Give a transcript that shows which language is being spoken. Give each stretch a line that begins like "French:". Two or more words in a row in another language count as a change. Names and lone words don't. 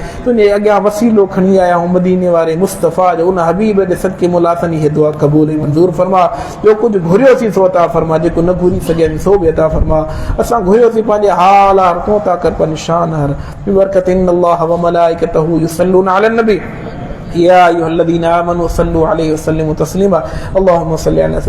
Sindhi: तुंहिंजे अॻियां वसीलो खणी आया आहियूं मदीने वारे मुस्तफ़ा जो, उन हबीब जे सदके मौला असांजी हीअ दुआ क़बूल ऐं मंज़ूर फरमा। जो कुझु घुरियोसीं सो अता फरमा, जेको न घुरी सघियासीं सो बि अता फरमा। असां घुरियोसीं पंहिंजे हाल हर को था कर पंहिंजी शान हर बिबरकत
Arabic: إن الله وملائكته يصلون على النبي يا أيها الذين آمنوا صلوا عليه وسلموا تسليما. اللهم صل على